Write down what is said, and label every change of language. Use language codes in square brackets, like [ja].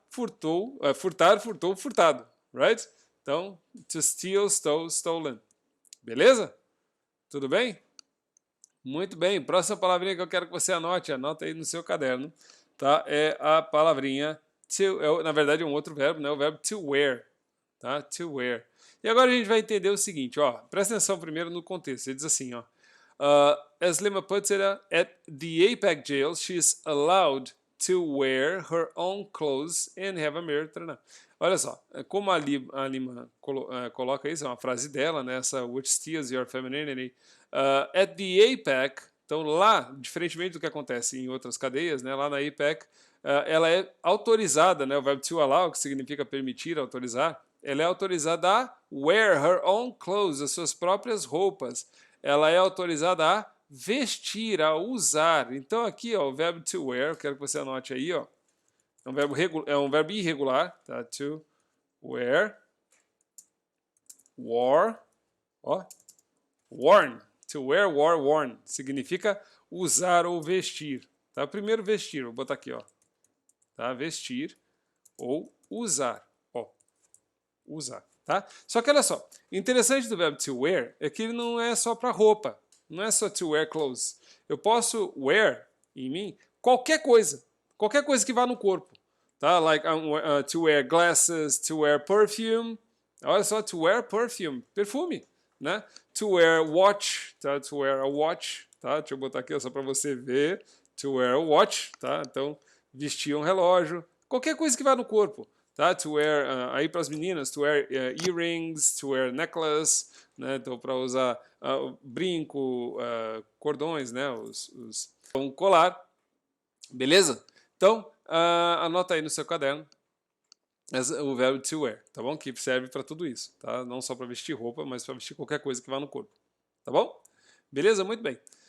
[pt] Furtou, furtar, furtou, furtado. Right? Então, [en] to steal, stole, stolen. [pt] Beleza? Tudo bem? Muito bem. Próxima palavrinha que eu quero que você anote. Anota aí no seu caderno. Tá? É a palavrinha to. Na verdade, é um outro verbo, né? O verbo to wear. Tá? To wear. E agora a gente vai entender o seguinte, ó. Presta atenção primeiro no contexto. Ele diz assim, ó. [en] As Lima puts it, at the APEC jail, she's allowed to wear her own clothes and have a mirror. [pt] Olha só, como a Lima coloca isso, é uma frase dela, né? [en] Essa which steals your femininity. [pt] At the APEC, então lá, diferentemente do que acontece em outras cadeias, né? Lá na APEC, ela é autorizada, né? O verbo to allow, que significa permitir, autorizar, ela é autorizada a [en] wear her own clothes, [pt] as suas próprias roupas. Ela é autorizada a vestir, a usar. Então aqui, ó, o verbo to wear, eu quero que você anote aí, ó. É um verbo irregular, tá? To wear, wore, ó, worn. [en] To wear, wore, worn. [pt] Significa usar ou vestir. Tá? Primeiro vestir, vou botar aqui, ó. Tá? Vestir ou usar, ó. Usar. Tá? Só que olha só, o interessante do verbo to wear é que ele não é só para roupa, não é só [en] to wear clothes. [pt] Eu posso wear em mim qualquer coisa que vá no corpo, tá? [en] Like to wear glasses, to wear perfume. [pt] Olha só, to wear perfume, perfume, né? [en] To wear watch, tá? To wear a watch, tá? [pt] Deixa eu botar aqui só para você ver. [en] To wear a watch, [pt] tá? Então vestir um relógio, qualquer coisa que vá no corpo. Tá? [en] To wear, [pt] aí para as meninas, [en] to wear earrings, to wear necklace, né? [pt] Então para usar brinco, cordões, né? Um colar, beleza? Então anota aí no seu caderno o verbo to wear, tá bom? Que serve para tudo isso, tá? Não só para vestir roupa, mas para vestir qualquer coisa que vá no corpo, tá bom? Beleza? Muito bem.